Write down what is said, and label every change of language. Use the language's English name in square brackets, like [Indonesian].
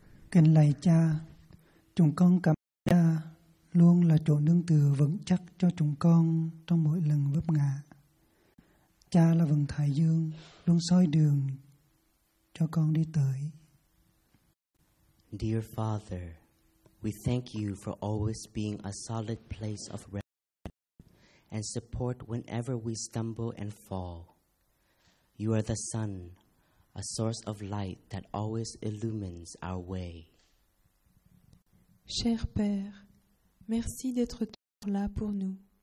[Vietnamese] Kính lạy Cha, chúng con cảm ơn Cha luôn là chỗ nương tựa vững chắc cho chúng con trong mỗi lần vấp ngã. Cha là vầng thái dương luôn soi đường cho con đi tới. [English] Dear Father, we thank you for always being a solid place of refuge and support whenever we stumble and fall. You are the sun, a source of light that always illumines our way. [French] Cher Père, merci d'être toujours là pour nous.